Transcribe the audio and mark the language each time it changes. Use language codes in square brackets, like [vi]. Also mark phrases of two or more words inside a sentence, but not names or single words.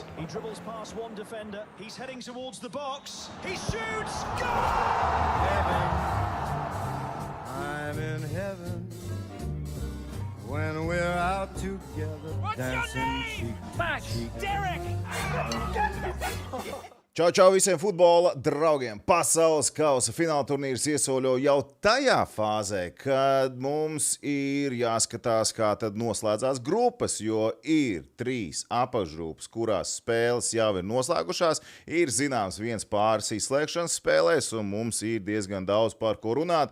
[en] He dribbles past one defender. He's heading towards the box. He shoots. Goal! I'm in heaven when we're out together. What's your name? Max, Derek! [lv] Čau visiem futbola draugiem! Pasaules kausa fināla turnīrs iesoļo jau tajā fāzē, kad mums ir jāskatās, kā tad noslēdzās grupas, jo ir 3 apakšgrupas, kurās spēles jau ir noslēgušās, ir zināms viens pāris izslēgšanas spēlēs, un mums ir diezgan daudz par ko runāt.